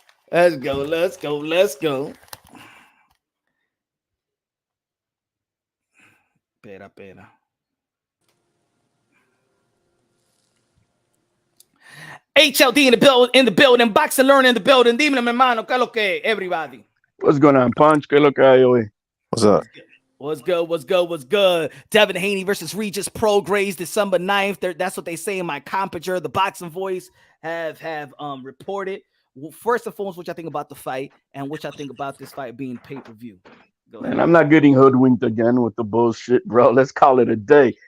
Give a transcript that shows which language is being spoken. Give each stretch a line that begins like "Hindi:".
English: Let's go. Let's go. Let's go.
Spanish: Pera.
English: HLD in the building, Boxing Learn in the building.
Spanish: Dime, mi hermano, ¿qué es lo que,
English: everybody? What's going on, Punch?
Spanish: ¿Qué es lo que hay hoy?
English: What's up? What's good? Devin Haney versus Regis Prograis, December 9th. That's what they say in my compiture. The Boxing Voice have reported. Well, first and foremost, what y'all think about the fight and what y'all think about this fight being pay-per-view. Man, I'm not getting hoodwinked again with the bullshit, bro. Let's call it a day.